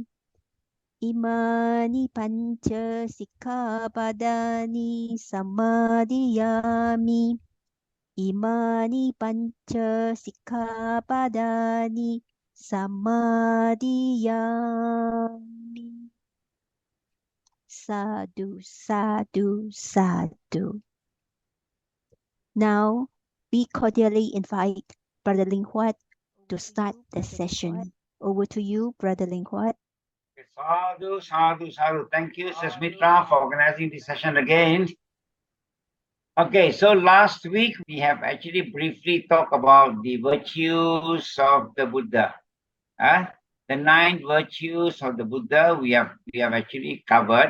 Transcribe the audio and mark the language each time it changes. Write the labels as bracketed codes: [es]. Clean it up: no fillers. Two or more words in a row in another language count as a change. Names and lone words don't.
[pi] Imani panca sikkhapadani samadhiyami. Imani panca sikkhapadani samadhiyami. Sadhu, sadhu, sadhu. [en] Now, we cordially invite Brother Ling Huat to start the session. Over to you, Brother Ling Huat. [pi] Sadhu, sadhu, sadhu. [en] Thank you, Sasmitra, for organizing this session again. Okay, so last week we have actually briefly talked about the virtues of the Buddha. The 9 virtues of the Buddha we have actually covered.